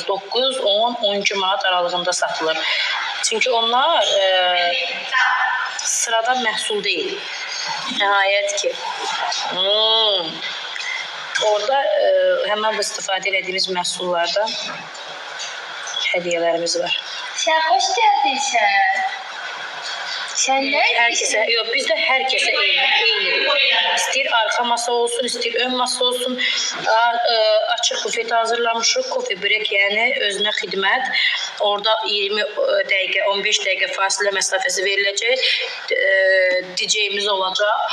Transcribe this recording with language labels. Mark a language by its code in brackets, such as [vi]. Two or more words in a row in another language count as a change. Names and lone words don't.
[az] 9, 10, 12 manat aralığında satılır. Çünki onlar sıradan məhsul deyil. Nəhayət ki. Orada həmən bu istifadə edədiyimiz məhsullardan hədiyyələrimiz var. Sən xoş gəldin sən. Sən nə [tr] Herkese, yok bizde herkese eyni. [az] İstəyir arxa masa olsun, istəyir ön masa olsun. açıq bufet hazırlamışıq. [en] Coffee break, [az] yəni özünə xidmət. Orada 20 dəqiqə, 15 dəqiqə fasilə məsafəsi veriləcək. DJ-miz olacaq.